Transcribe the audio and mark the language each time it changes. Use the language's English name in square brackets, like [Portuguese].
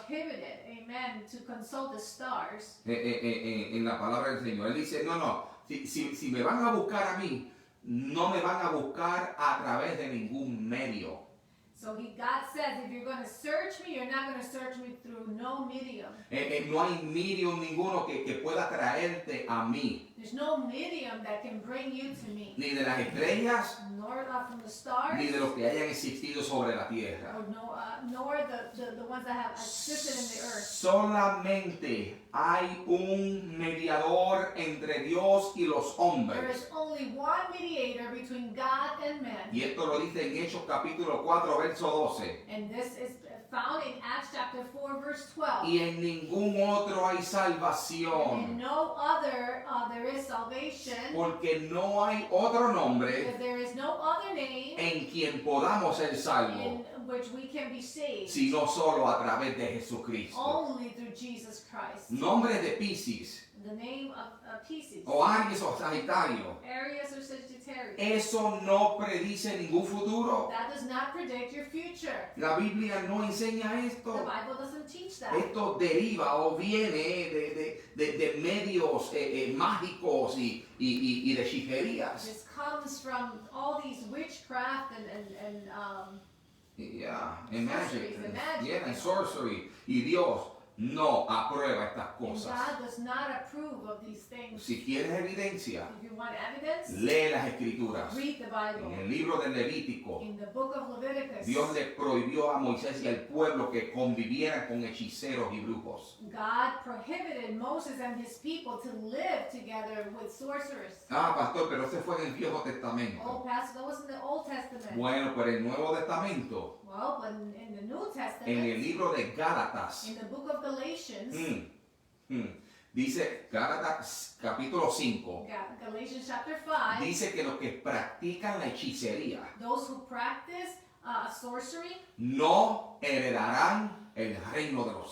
[English] prohibited, amen, to consult the stars. [Spanish] En la palabra del Señor. Él dice, no, si me van a buscar a mí, no me van a buscar a través de ningún medio. [English] So God says, if you're going to search me, you're not going to search me through no medium. [Spanish] No hay medium ninguno que pueda traerte a mí. [English] There's no medium that can bring you to me. [Spanish] Ni de las estrellas, [English] Nor from the stars, [Spanish] ni de los que hayan existido sobre la tierra. [English] or nor the ones that have existed in the earth. [Spanish] Solamente hay un mediador entre Dios y los [English] There [Spanish] hombres. [English] is only one mediator between God and man. [Spanish] Y esto lo dice en Hechos capítulo 4, verso 12. [English] And this is found in Acts chapter 4, verse 12. [Spanish] Y en ningún otro hay [English] And in [Spanish] salvación, [English] no other there is salvation, [Spanish] porque no hay otro nombre [English] because there is no other name [Spanish] en quien podamos ser salvos, [English] in which we can be saved, [Spanish] sino solo a través de Jesucristo. [English] only through Jesus Christ. [Spanish] Nombres de Piscis, [English] The name of Pisces, [Spanish] o Aries o Sagitario, [English] Aries or Sagittarius, [Spanish] eso no predice ningún futuro. [English] that does not predict your future. [Spanish] La Biblia no enseña [English] The [Spanish] esto. [English] Bible doesn't teach that. [Spanish] Esto deriva o viene de medios mágicos y de hechicerías. [English] This comes from all these witchcraft and Yeah, and magic. Sorceries and magic. Yeah, and sorcery. [Spanish] Y Dios no aprueba estas [English] and [Spanish] cosas. [English] God does not approve of these things. [Spanish] Si quieres evidencia, [English] If you want evidence, [Spanish] lee las escrituras. [English] read the Bible. [Spanish] En el libro de Levítico, [English] In the book of Leviticus, [Spanish] Dios le prohibió a Moisés y al pueblo que convivieran con hechiceros y brujos. [English] God prohibited Moses and his people to live together with sorcerers. [Spanish] Ah, pastor, pero ese fue en el Viejo [English] Oh, [Spanish] Testamento. [English] Pastor, that was in the Old Testament. [Spanish] Bueno, pero el Nuevo Testamento, [English] Well, but in the New [Spanish] en el [English] Testament, [Spanish] libro de Gálatas, [English] in the book of Galatians, [Spanish] dice Gálatas capítulo 5, [English] Galatians chapter 5, [Spanish] dice que los que practican la hechicería [English] those who practice sorcery [Spanish] no heredarán el reino de los